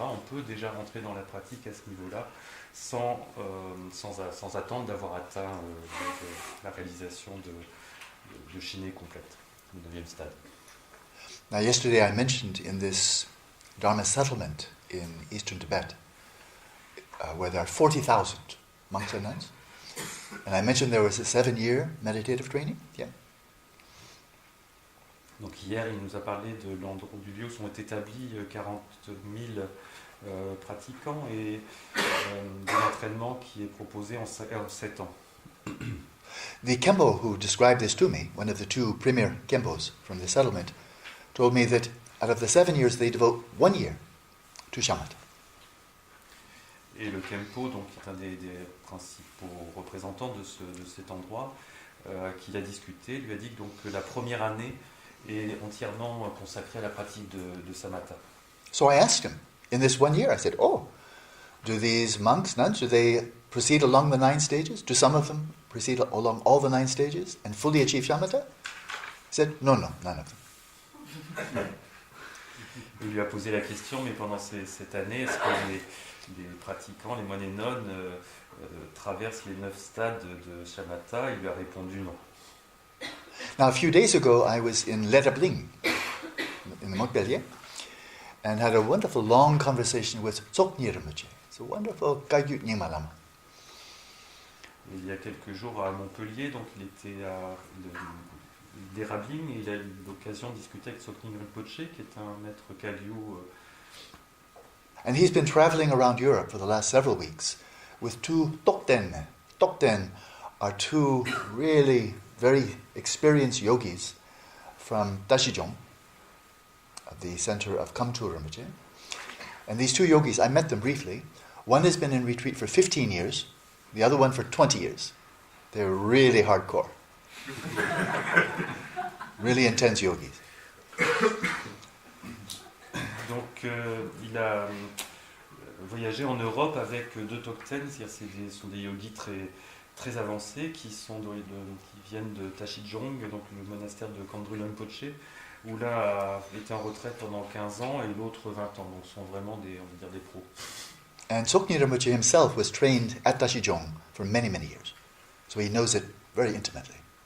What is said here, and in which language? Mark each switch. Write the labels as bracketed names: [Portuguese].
[French] On peut déjà rentrer dans la pratique à ce niveau-là, sans attendre d'avoir atteint la réalisation de Shiné complète, le 9e stade. [English] Now, yesterday I mentioned in this Dharma settlement in eastern Tibet, where there are 40,000 monks and nuns, and I mentioned there was a 7-year meditative training. Yeah. [French] Donc hier, il nous a parlé de l'endroit du lieu où sont établis 40 000 pratiquants, et de l'entraînement qui est proposé en 7 ans. [English] The Kempo who described this to me, one of the 2 premier Kempos from the settlement, told me that out of the 7 years they devote 1 year to shamatha. [French] Et le Kempo, donc, qui est un des principaux représentants de cet endroit, qu'il a discuté, lui a dit donc, que la première année est entièrement consacrée à la pratique de samatha. [English] So I asked him, in this 1 year, I said, do these monks, nuns, do they proceed along the 9 stages? Do some of them proceed along all the 9 stages and fully achieve shamatha? He said, no, none of them. [French] Il lui a posé la question, mais pendant cette année, est-ce que les pratiquants, les moines et nonnes, traversent les 9 stades de shamatha? Il lui a répondu non. [English] Now, a few days ago, I was in Lerabling, in the Mongolia, and had a wonderful long conversation with Tsoknyi Rinpoche. It's a wonderful Kagyut Nyingma Lama. [French] Il y a quelques jours à Montpellier, donc il était à Lerabling, et il a eu l'occasion de discuter avec Tsoknyi Rinpoche, qui est un maître Kagyu. [English] And he's been traveling around Europe for the last several weeks with 2 Tokten. Tokten are 2 really very experienced yogis from Dashijong, the center of Kamtu Rinpoche. And these 2 yogis, I met them briefly. One has been in retreat for 15 years, the other one for 20 years. They're really hardcore. Really intense yogis. [French] Donc il a voyagé en Europe avec 2 Tokten, c'est-à-dire ce sont des yogis très, très avancés qui viennent de Tashijong, donc le monastère de Kandrul Rinpoche, où l'un a été en retraite pendant 15 ans et l'autre 20 ans. Donc ce sont vraiment on va dire des pros. [English] And Tsoknyi Rinpoche himself was trained at Tashijong for many, many years. So he knows it very intimately.